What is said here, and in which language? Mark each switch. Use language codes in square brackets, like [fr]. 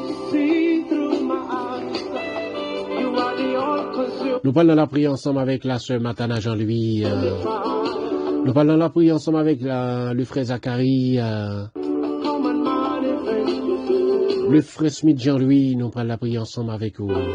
[en] See through my eyes. You are the all-consuming [fr] Nous parlons la prière ensemble avec la sœur Matana Jean-Louis. [en] fire. [fr] Nous parlons la prière ensemble avec le frère Zachary. [en] Come and manifest yourself. [fr] Le frère Smith Jean-Louis. Nous parlons la prière ensemble avec eux.